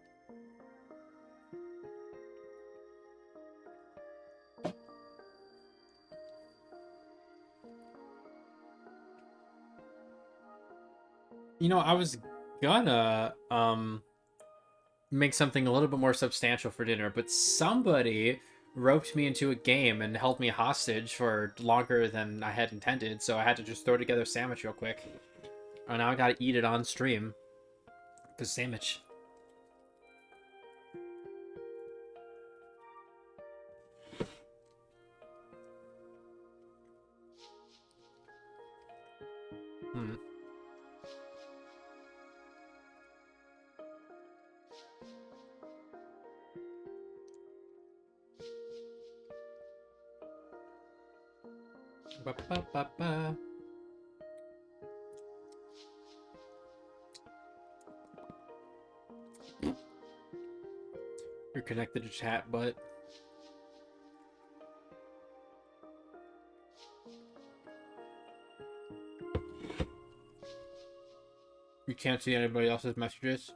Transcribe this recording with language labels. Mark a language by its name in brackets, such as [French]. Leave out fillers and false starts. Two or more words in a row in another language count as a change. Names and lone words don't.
[English] You know, I was gonna, make something a little bit more substantial for dinner, but somebody roped me into a game and held me hostage for longer than I had intended, so I had to just throw together a sandwich real quick. And now I gotta eat it on stream. Because sandwich. Hmm. Ba, ba, ba, ba. You're connected to chat, but you can't see anybody else's messages.